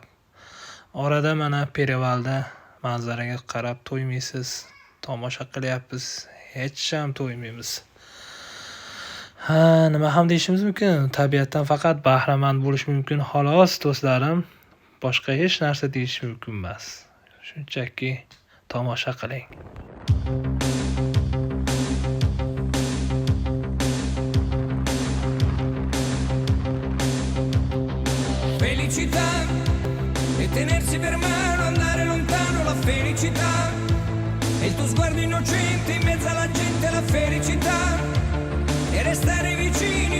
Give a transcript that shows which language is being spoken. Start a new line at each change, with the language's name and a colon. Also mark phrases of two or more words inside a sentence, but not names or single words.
Uzbek: Orada mana Perevalda manzaraga qarab to'ymaysiz, tomosha qilyapmiz. Hech ham to'ymaymiz. Nima ham deyishimiz mumkin? Tabiatdan faqat bahramand bo'lish mumkin xolos do'stlarim. Boshqa hech narsa deyish mumkin emas. Shunchaki tomosha qiling.
Italian: Felicità e tenersi per mano, andare lontano, la felicità e il tuo sguardo innocente in mezzo alla gente, la felicità e restare vicini